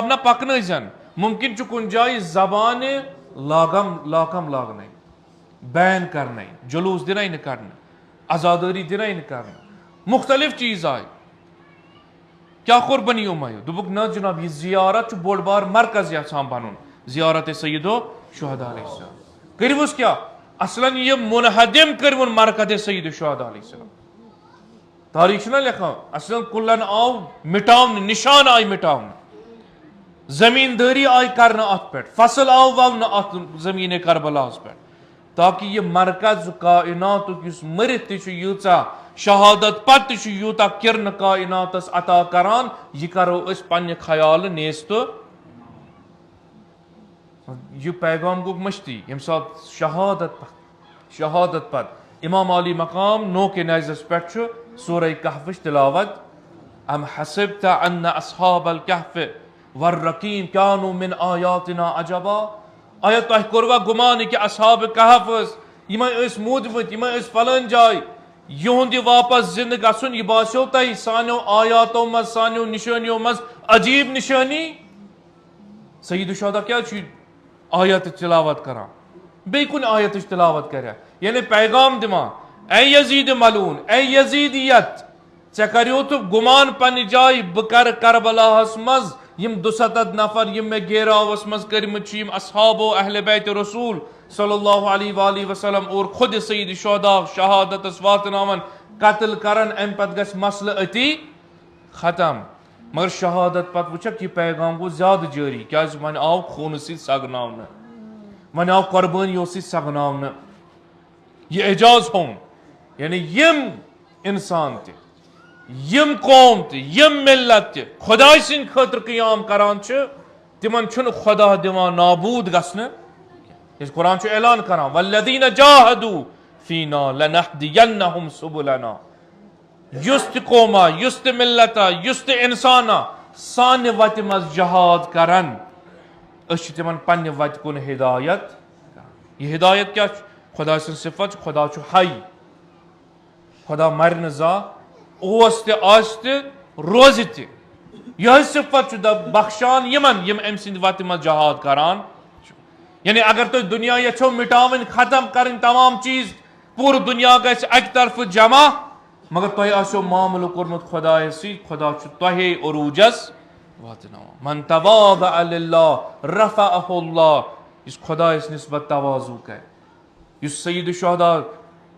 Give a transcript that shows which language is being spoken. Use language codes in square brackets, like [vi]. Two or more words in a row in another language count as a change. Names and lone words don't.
[ks] نہ پکنٲیزن ممکن چھُ کُنہِ جایہِ زبانہِ لاکم لاگنے بین کرنے جلوس دِنے نہٕ کرنہٕ آزادٲری دِنے نہٕ کرنہٕ مختلف چیز آیہِ کیا کوٚر بنی امیہ دوٚپُکھ نہ جناب یہ زیارت چھُ بوٚڑ بار مرکز یژھان بنُن زیارت سید الشہداء [ar] علیہ السلام [ks] کٔرۍوُس کیاہ اصلاً یہ منہدم کٔرۍوُن مرکز سید الشہداء [ar] علیہ السلام [ks] تاریخ چھُنہ لیکھان اصلاً کُلن آو مٹاونہٕ نشان آیہِ مٹاونہٕ زمیندٲری آیہِ کرنہٕ اتھ پٮ۪ٹھ فصل آو وونہٕ اتھ زمیٖنِ کربلاہس پٮ۪ٹھ تاکہ یہ مرکز کائناتُک یُس مٔرِتھ تہِ چھُ ییٖژاہ شہادت پتہٕ تہِ چھُ یوٗتاہ کِرنہٕ کائناتس عطا کران یہ کرو أسۍ پننہِ خیالہٕ نیست یہ پیغام گوٚو مٔشتٕے ییٚمہِ ساتہٕ شہادت پتہٕ امام علی مقام نوکہِ نیزس پٮ۪ٹھ چھُ سورہ کہفٕچ تلاوت [ar] ام حسبت ان اصحاب الکہف والرقیم کانوا من آیاتنا عجبا [ks] آیا تۄہہِ کوٚروا گُمان کہ اصحاب کہف یِمے ٲسۍ موٗدمٕتۍ یِمے ٲسۍ فلٲنۍ جایہِ یِہُنٛد یہِ واپس زندٕ گژھُن یہِ باسیو تۄہہِ سانیو آیاتو منٛز سانیو نشٲنیو منٛز عجیب نشٲنی سید الشہداء کیٛازِ چھُ آیتٕچ تلاوت کران بیٚیہِ کُنہِ آیتٕچ تلاوت کرِ یعنی پیغام دِوان اے یزید ملعون اے یزیدیت ژےٚ کریوتھُکھ گُمان پننہِ جایہِ بہٕ کرٕ کربلاہس منٛز یم 200 نفر یم مےٚ گیراوس منٛز کٔرمٕتۍ چھِ یم اصحابو اہل بیت رسول [ar] صلی اللہ علیہ وآلہ وسلم [ks] اور خود سید الشہداء شہادتس واتناون قتل کرن امہِ پتہٕ گژھِ مسلہٕ أتی ختم مگر شہادت پتہٕ وٕچھکھ یہ پیغام گوٚو زیادٕ جٲری کیازِ وۄنۍ آو خوٗنہٕ سۭتۍ سگناونہٕ وۄنۍ آو قۄربٲنیو سۭتۍ سگناونہٕ یہ اعجاز ہوٚن یعنی یم انسان تہِ یم قوم تہِ یم ملت تہِ خۄداے سٕنٛدِ خٲطرٕ قیام کران چھِ تمن چھُنہٕ خۄدا دِوان نابوٗد گژھنہٕ ییٚلہِ قرآن چھُ اعلان کران [ar] والذین جاہدوا فینا لنہدینہم سبلنا [ks] یُس تہِ قوما یُس تہِ ملتا یُس تہِ انسانا سانہِ وتہِ منٛز جہاد کرن أسۍ چھِ تِمن پننہِ وتہِ کُن ہدایت کران یہ ہدایت کیاہ چھُ خۄدا سٕنٛز صفت چھِ خۄدا چھُ حی خۄدا مرِ نہٕ زانٛہہ اوس تہِ آسہِ تہِ روزِ تہِ یہے صفت چھُ بخشان یمن یم أمۍ سٕنٛدِ وتہِ منٛز جہاد کران یعنی اگر تُہۍ دُنیا یژھو مٹاوٕنۍ ختم کرٕنۍ تمام چیز پوٗرٕ دُنیا گژھِ اکہِ طرفہٕ جمع مگر تۄہہِ آسیو معاملہٕ کوٚرمُت خۄدایس سۭتۍ خۄدا چھُ تۄہے عروٗجس واتناوان [ar] من تواضع للہ رفعہ اللہ [ks] یُس خۄدایس نسبت تواضوٗ کرِ یُس سید الشہداء